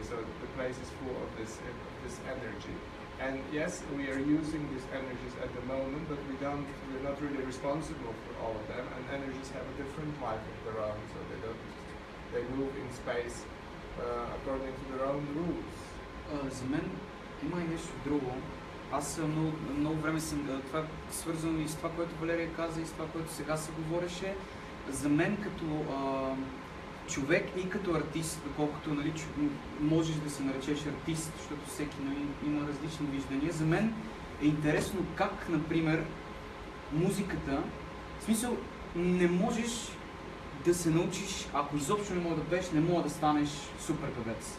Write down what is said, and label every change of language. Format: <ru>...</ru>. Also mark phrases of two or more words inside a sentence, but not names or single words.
<en>So the place is full of this energy. And yes, we are using these energies at the moment, but we're not really responsible for all of them. And energies have a different life of their own, so they move in space according to their own rules.</en> <bg>За мен има и нещо друго. Аз много време съм, това е свързано и с това, което Валерия каза, и с това, което сега се говореше. За мен като човек и като артист, доколкото нали, можеш да се наречеш артист, защото всеки нали, има различни виждания, за мен е интересно как, например, музиката, в смисъл, не можеш да се научиш, ако изобщо не мога да пееш, не мога да станеш супер певец.</bg>